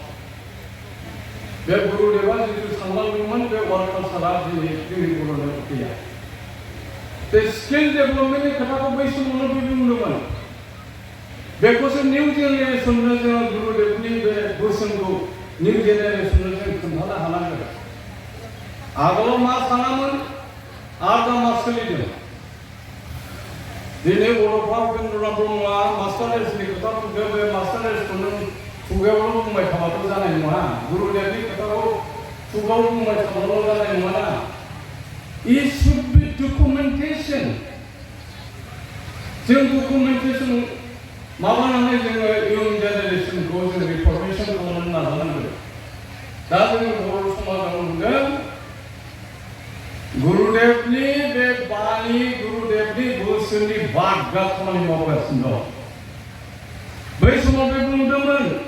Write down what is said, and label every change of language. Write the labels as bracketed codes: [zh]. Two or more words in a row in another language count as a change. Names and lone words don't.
[brx] बे गुरुदेवा जिथु सानलांदोंमोन बे [en] work culture [brx] दिनै जोंनि बर'नाव गैया बे [en] skill development [brx] खोथाखौ बै समावनो बुंदोंमोन बेखौसो [en] new generation [brx] जोङो गुरुदेवनि बे बोसोनखौ [en] new generation [brx] जों खोन्थानो हानांगोन आगोलाव मा सानामोन आरो दा मा सोलिदों दिनै बर'फ्रा उपेन्द्रनाथ ब्रह्मआ [en] master race [brx] खोथा बुंदों बे [en] master race [brx] नों खुगायावल' बुंबाय थाबाथ' जानाय नङा गुरुदेवनि खोथाखौ खुगायाव बुंबाय थाबाल' जानाय नङा [en] It should be documentation [brx] जों documentation माबानानै जोङो [en] young generation [brx] जों रिफर्मेशन खालामनो नाजानांगोन दा जोङो बर' समाजाव नुदों गुरुदेवनि बे बाणी गुरुदेवनि बोसोननि बादगा खामानि मावगासिनो दं बै समाव बे बुंदोंमोन